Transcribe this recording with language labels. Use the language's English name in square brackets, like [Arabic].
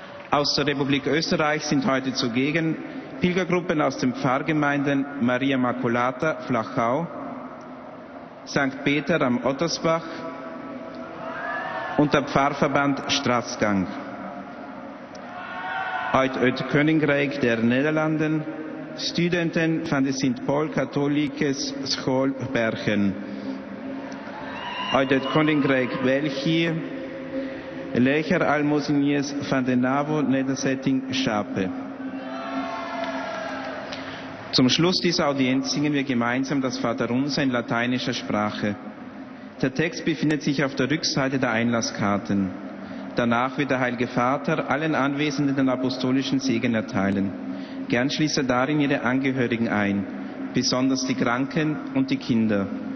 [German] Aus der Republik Österreich sind heute zugegen Pilgergruppen aus den Pfarrgemeinden Maria Maculata Flachau, St. Peter am Ottersbach und der Pfarrverband Straßgang. [Dutch] Uit Koninkrijk der Nederlanden, studenten van de Sint-Paul Katholieke School Bergen. uit het Koninkrijk België, leger almozeniers van de NAVO-nederzetting Schape. [German] Zum Schluss dieser Audienz singen wir gemeinsam das Vaterunser in lateinischer Sprache. Der Text befindet sich auf der Rückseite der Einlasskarten. Danach wird der Heilige Vater allen Anwesenden den apostolischen Segen erteilen. Gern schließt er darin ihre Angehörigen ein, besonders die Kranken und die Kinder.